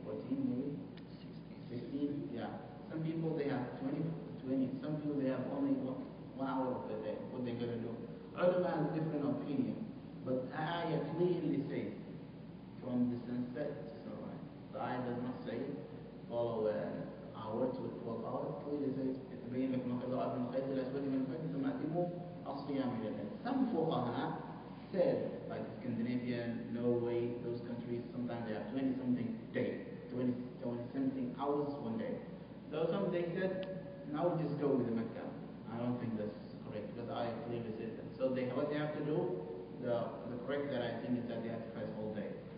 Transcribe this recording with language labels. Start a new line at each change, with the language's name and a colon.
English: 14 maybe? 16? Yeah. Some people they have 20. Some people they have only one hour of the day. What they gonna do? Ulama has different opinion, but the ayah clearly says from the sunset to sunrise. The ayah does not say follow an hour to 12 hours.
Arabic: Clearly says يتبين لكم الخيط الأبيض من الخيط الأسود من الفجر ثم أتموا الصيام إلى الليل.
English: Some fuqaha said, like Scandinavian, Norway, those countries, sometimes they have 20 something day, 20 something hours one day. So some they said, now we just go with the Mecca. I don't think that's correct because I clearly said that. So what they have to do, the correct that I think is that they have to fast all day.